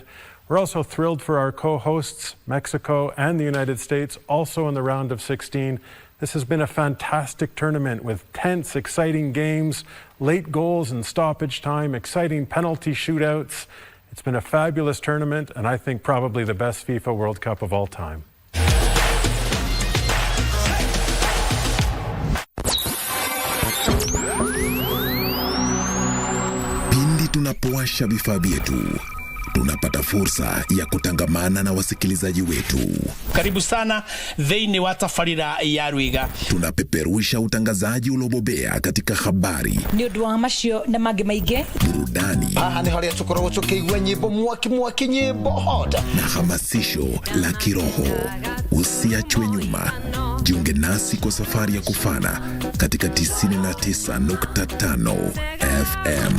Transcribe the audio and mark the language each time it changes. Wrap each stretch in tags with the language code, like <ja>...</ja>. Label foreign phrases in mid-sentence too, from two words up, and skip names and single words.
<en>We're also thrilled for our co-hosts, Mexico and the United States, also in the round of 16. This has been a fantastic tournament with tense, exciting games, late goals and stoppage time, exciting penalty shootouts. It's been a fabulous tournament, and I think probably the best FIFA World Cup of all time.</en> <sw>Pindi tunapowasha vifaa vyetu, tunapata fursa ya kutangamana na wasikilizaji wetu. Karibu sana</sw> <ki>thĩinĩ wa tabarĩra ya Rwiga.</ki> <sw>Tunapeperusha utangazaji ulobobea katika habari,</sw> <ki>Nĩ ũndũ wa macio na mangĩ maingĩ,</ki> <sw>burudani,</sw> <ki>Aha nĩ harĩa tũkoragwo tũkĩigua nyĩmbo mwaki nyĩmbo hoda,</ki> <sw>na hamasisho la kiroho. Usiachwe nyuma. Jiunge nasi kwa safari ya kufana katika 99.5 FM.</sw>